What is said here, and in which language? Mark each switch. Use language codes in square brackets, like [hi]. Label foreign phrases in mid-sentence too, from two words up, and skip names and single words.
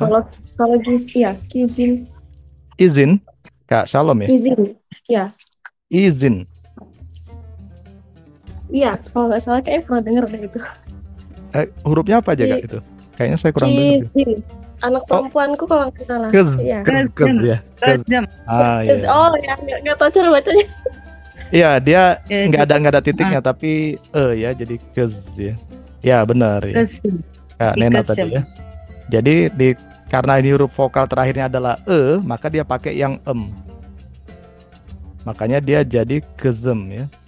[id] Kalau izin, Izin. Kak Shalom ya? ya. Izin. Iya, kalau nggak salah kayaknya pernah denger deh itu. Hurufnya apa aja Kak itu? Kayaknya saya kurang dengar sih. Izin. Anak perempuanku kalau nggak salah. Kez, Iya. kez ya. Kez. Iya. Oh ya, nggak tahu cara bacanya. Iya, dia nggak ada titiknya tapi ya jadi kez ya. Ya benar ya. Kak Nena tadi ya. Jadi karena ini huruf vokal terakhirnya adalah maka dia pakai yang Makanya dia jadi kezem ya.